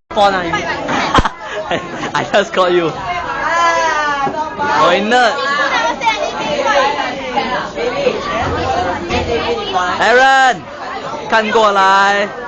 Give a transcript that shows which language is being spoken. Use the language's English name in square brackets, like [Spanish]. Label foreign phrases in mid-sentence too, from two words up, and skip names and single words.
[English] respond I just called you Oi nerd [Chinese] Aaron 看过来